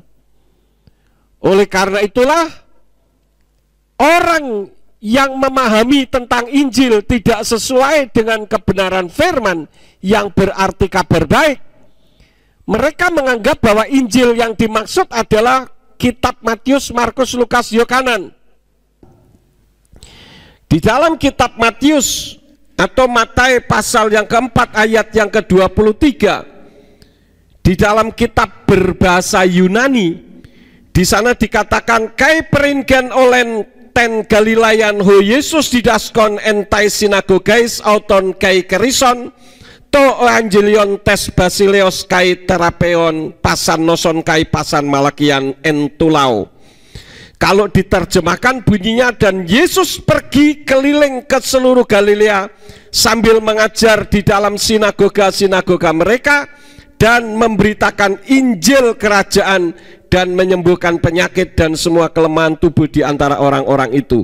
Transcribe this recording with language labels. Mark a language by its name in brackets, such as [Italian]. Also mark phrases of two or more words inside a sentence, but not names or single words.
[Indonesian] Oleh karena itulah orang yang memahami tentang Injil tidak sesuai dengan kebenaran firman yang berarti kabar baik, mereka menganggap bahwa Injil yang dimaksud adalah kitab Matius, Markus, Lukas, Yohanes. Di dalam kitab Matius atau Matae pasal yang keempat ayat yang ke-23, di dalam kitab berbahasa Yunani, di sana dikatakan [Greek] καὶ περιῆγεν ὅλην τὴν Γαλιλαίαν ὁ Ἰησοῦς διδάσκων ἐν ταῖς συναγωγαῖς αὐτῶν καὶ κηρύσσων τὸ εὐαγγέλιον τῆς βασιλείας καὶ θεραπεύων πᾶσαν νόσον καὶ πᾶσαν μαλακίαν ἐν τῷ λαῷ. [Indonesian] Kalau diterjemahkan bunyinya, dan Yesus pergi keliling ke seluruh Galilea sambil mengajar di dalam sinagoga-sinagoga mereka dan memberitakan Injil kerajaan dan menyembuhkan penyakit dan semua kelemahan tubuh di antara orang-orang itu.